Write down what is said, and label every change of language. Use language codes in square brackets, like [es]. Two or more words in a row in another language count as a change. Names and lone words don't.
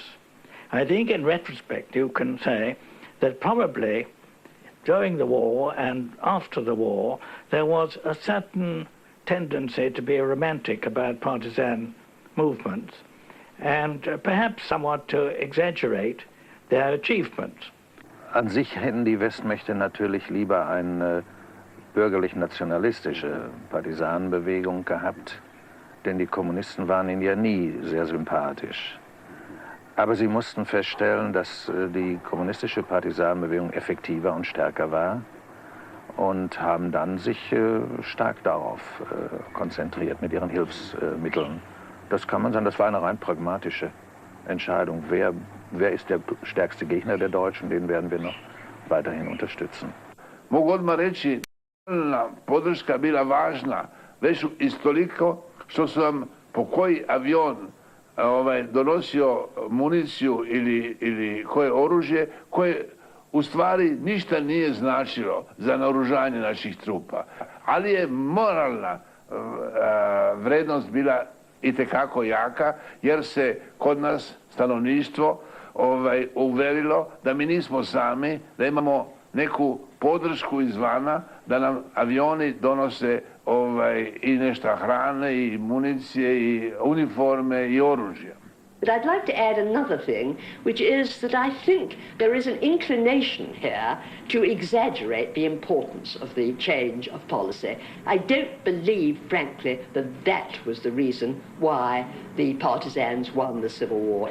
[en] I think in retrospect you can say that probably during the war and after the war there was a certain tendency to be romantic about partisan movements and perhaps somewhat to exaggerate their achievements. [de] An sich hätten die Westmächte natürlich lieber eine bürgerlich-nationalistische Partisanenbewegung gehabt, denn die Kommunisten waren ihnen ja nie sehr sympathisch. Aber sie mussten feststellen, dass die kommunistische Partisanenbewegung effektiver und stärker war und haben dann sich stark darauf konzentriert mit ihren Hilfsmitteln. Das kann man sagen, das war eine rein pragmatische Entscheidung. Wer wer ist der stärkste Gegner der Deutschen, den werden wir noch weiterhin unterstützen. [sr] Mogu odmah reći da podrška bila važna, već istoliko što su nam po koji avion donosio municiju ili koje oružje, koje u stvari ništa nije značilo za naoružanje naših trupa. Ali je moralna vrednost bila itekako jaka, jer se kod nas stanovništvo uverilo da mi nismo sami, da imamo neku podršku izvana, da nam avioni donose i nešto hrane, i municije, i uniforme, i oružja. [en] But I'd like to add another thing, which is that I think there is an inclination here to exaggerate the importance of the change of policy. I don't believe, frankly, that that was the reason why the partisans won the Civil War.